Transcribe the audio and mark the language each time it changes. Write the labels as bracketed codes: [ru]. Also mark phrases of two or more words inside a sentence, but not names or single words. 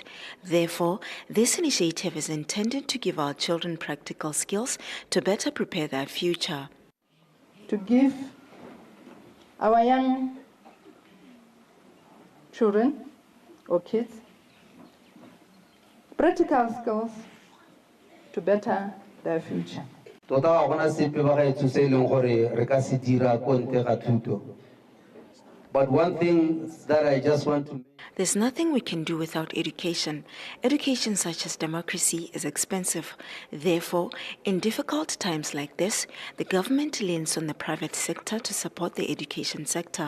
[en] Therefore, this initiative is intended to give our children practical skills to better prepare their future. To give our young children or kids practical skills to better their future. [tn] tota ga gona sepe ba gaetsho se e leng gore re ka se dira ko ntle ga thuto. [en] But one thing that I just want to... There's nothing we can do without education. Education such as democracy is expensive. Therefore, in difficult times like this, the government leans on the private sector to support the education sector.